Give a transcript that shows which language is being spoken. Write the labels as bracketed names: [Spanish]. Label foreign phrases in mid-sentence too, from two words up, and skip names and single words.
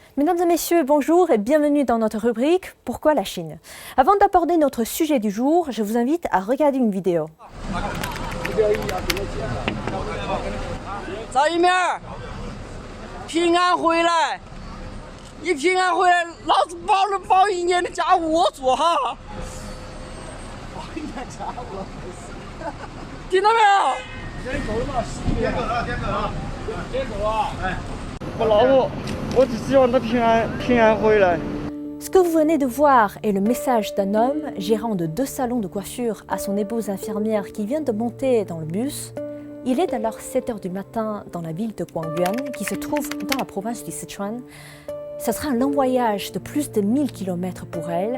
[French] Mesdames et messieurs, bonjour et bienvenue dans notre rubrique « Pourquoi la Chine ?» Avant d'aborder notre sujet du jour, je vous invite à regarder une vidéo. [Chinese] 找一面儿，平安回来，一平安回来，老子包一年的家务我做哈。包一年家务，听到没有？天够了嘛？天够了，天够了，天够了。哎，我老婆，我只希望她平安回来。 [French] Ce que vous venez de voir est le message d'un homme, gérant de 2 salons de coiffure, à son épouse infirmière qui vient de monter dans le bus. Il est alors 7 h du matin dans la ville de Guangyuan, qui se trouve dans la province du Sichuan. Ce sera un long voyage de plus de 1000 km pour elle.